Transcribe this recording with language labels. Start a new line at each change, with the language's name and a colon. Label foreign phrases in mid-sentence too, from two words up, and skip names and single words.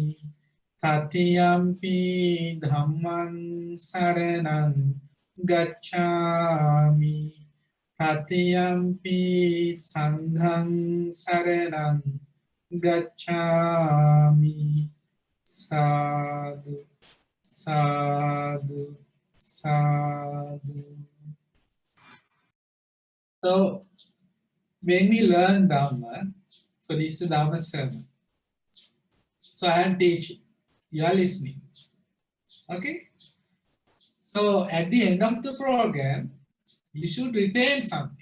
Pali: Tatiyampi dhamman saranam gacchami. Tatiyampi sangham saranam gacchami. Sadhu, sadhu, sadhu.
English: So, when we learn Dhamma, so this is the Dhamma sermon. So I am teaching, you are listening. Okay? So at the end of the program, you should retain something.